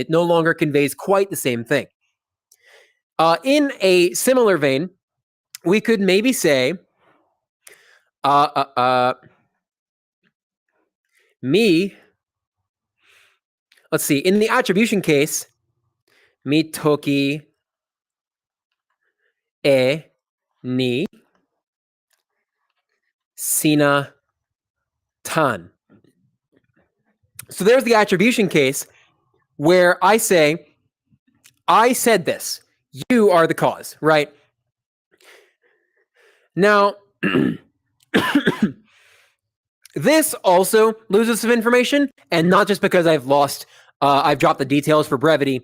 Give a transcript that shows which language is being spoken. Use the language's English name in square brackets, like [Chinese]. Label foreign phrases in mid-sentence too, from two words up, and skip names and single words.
[English] It no longer conveys quite the same thing. In a similar vein, we could maybe say, me, let's see, in the attribution case, [Toki Pona] mi toki e ni sina tan. [English] So there's the attribution case where I say, I said this. You are the cause, right? Now, this also loses some information, and not just because I've dropped the details for brevity.